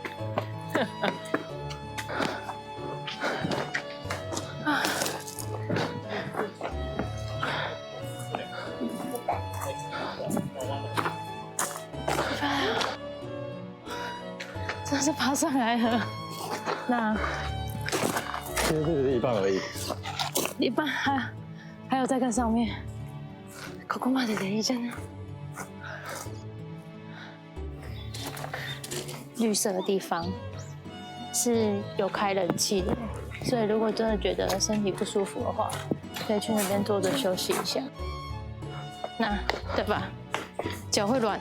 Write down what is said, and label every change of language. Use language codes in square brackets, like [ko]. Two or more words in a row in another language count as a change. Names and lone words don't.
[zh] 真是爬上来了。那其实这只是一半而已，一半还有在更上面。 [ja] ここまででいいじゃない。 [zh] 绿色的地方是有开冷气的，所以如果真的觉得身体不舒服的话，可以去那边坐着休息一下。那对吧？脚会软呢。